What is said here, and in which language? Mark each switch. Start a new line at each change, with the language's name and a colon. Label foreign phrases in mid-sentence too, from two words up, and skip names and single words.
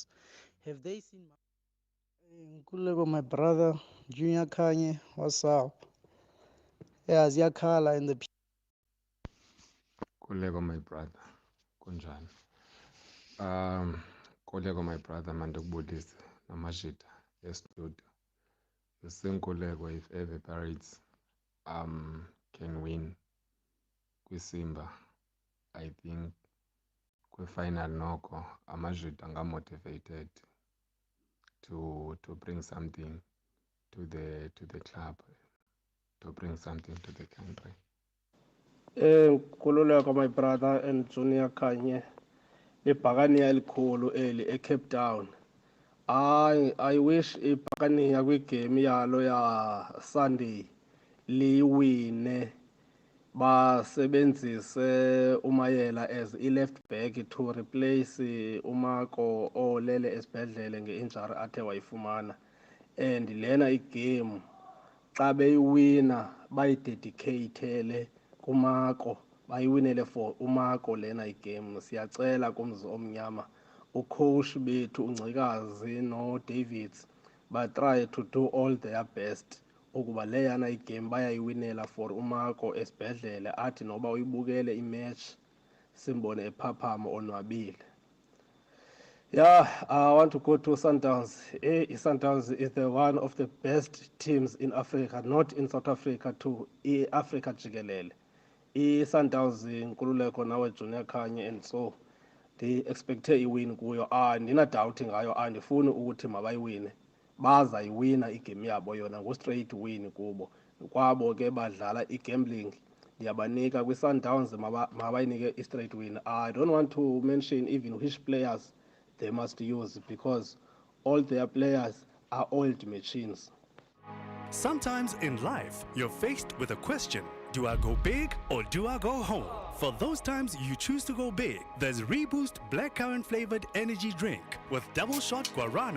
English: Have they seen Nkululeko, my brother, Junior Khanye, what's up? Yeah, ziyakhala in the Kolego, my brother, kunjani? Kolego, my brother,
Xhosa: mandukubulisa namashita estudio.
English: The same Kolego, if ever Pirates can win Simba, I think final
Xhosa: noko amashita anga
English: motivated to bring something to the club, to bring something to the country.
Xhosa: Nkululeko,
English: my brother,
Xhosa: and Junior Khanye, ibhakaniya elikhulu eli eCape Town.
English: I wish
Xhosa: ibhakaniya kwigame yalo ya Sunday liwine, basebenzise uMayela
English: as left back to replace
Xhosa: uMako olele esibhedlele nge-injury athe wayifumana. And lena igame xa beyiwina bayidedicatele uMako, bayiwinele for uMako lena igame. Siyacela kumzi omnyama, ucoach bethu uNcikazi no Davids
English: try to do all their best
Xhosa: ukuba leyana igame bayayiwinela for uMako esibhedlele, athi noba uyibukele imatch simbone ephaphama onwabile.
English: Yeah, I want to go to Sundowns. Sundowns is one of the best teams in Africa, not in South Africa, to Africa jikelele. Sundowns Nkululeko nawe Junior Khanye, and so they expect
Xhosa: iwin kuyo. Ndina doubt ngayo, andifuni ukuthi mabayiwine, bazayiwina igame yabo yona ngo
English: straight win
Xhosa: kubo. Kwabo ke badlala igambling, ndiyabanika kwi-Sundowns mabayinike i-
English: straight win. I don't want to mention even which players they must use, because all their players are old machines. Sometimes in life, you're faced with a question: do I go big or do I go home? For those times you choose to go big, there's Reboost Blackcurrant Flavored Energy Drink with Double Shot Guarana.